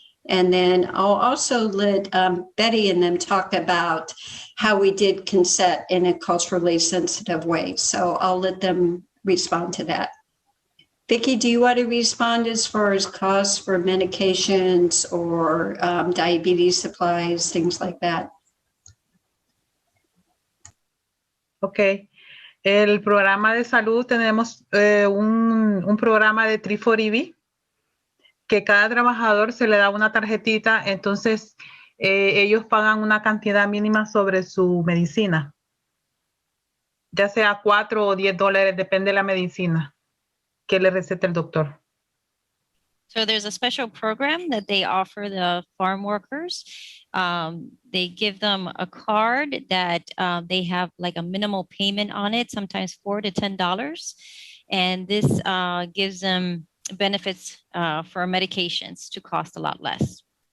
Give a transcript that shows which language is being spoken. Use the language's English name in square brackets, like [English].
[English] And then I'll also let Betty and them talk about how we did consent in a culturally sensitive way. So I'll let them respond to that. Vicki, do you want to respond as far as costs for medications or diabetes supplies, things like that? Ok. [Spanish] El programa de salud, tenemos un programa de 340B, que cada trabajador se le da una tarjetita, entonces ellos pagan una cantidad mínima sobre su medicina, ya sea $4 o $10, depende de la medicina que le receta el doctor. [English] So there's a special program that they offer the farm workers. They give them a card that they have like a minimal payment on it, sometimes $4 to $10. And this gives them benefits for medications to cost a lot less.